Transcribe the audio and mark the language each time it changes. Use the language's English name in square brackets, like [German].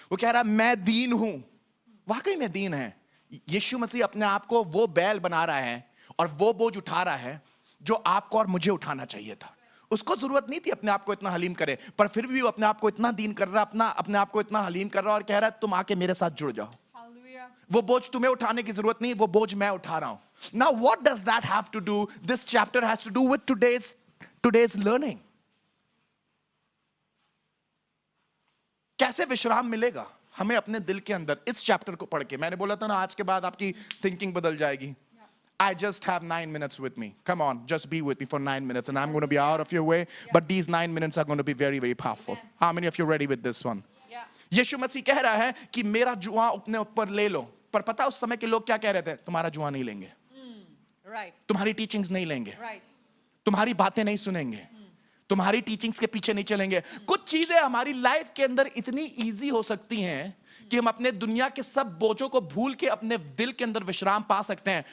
[Hindi] वो कह रहा है मैं दीन हूं। वाकई में दीन है। यीशु मसीह अपने आप को वो बैल बना रहा है और वो बोझ उठा रहा है जो आपको और मुझे उठाना चाहिए था। उसको जरूरत नहीं थी अपने आप को इतना हलीम करे, पर फिर भी वो अपने आप को इतना दीन कर रहा, अपने आप को इतना हलीम कर रहा और कह रहा है तुम आके मेरे साथ जुड़ जाओ। वो बोझ तुम्हें उठाने की जरूरत नहीं, वो बोझ मैं उठा रहा हूं। [English] Now what does that have to do? This chapter has to do with today's learning. [Hindi] कैसे विश्राम मिलेगा हमें अपने दिल के अंदर? इस चैप्टर को पढ़ के, मैंने बोला था ना आज के बाद आपकी थिंकिंग बदल जाएगी। [English] I just have 9 minutes with me. Come on, just be with me for 9 minutes and I'm going to be out of your way. But these 9 minutes are going to be very, very powerful. How many of you are ready with this one? [Hindi] यीशु मसीह कह रहा है कि मेरा जुआ अपने ऊपर ले लो। पर पता उस समय के लोग क्या कह रहे थे? तुम्हारा जुआ नहीं लेंगे, तुम्हारी टीचिंग्स नहीं लेंगे, तुम्हारी बातें नहीं सुनेंगे, तुम्हारी टीचिंग्स के पीछे नहीं चलेंगे। कुछ चीजें हमारी लाइफ के अंदर इतनी इजी हो सकती हैं कि हम अपने दुनिया के सब बोझों को भूल के अपने दिल के अंदर विश्राम पा सकते हैं।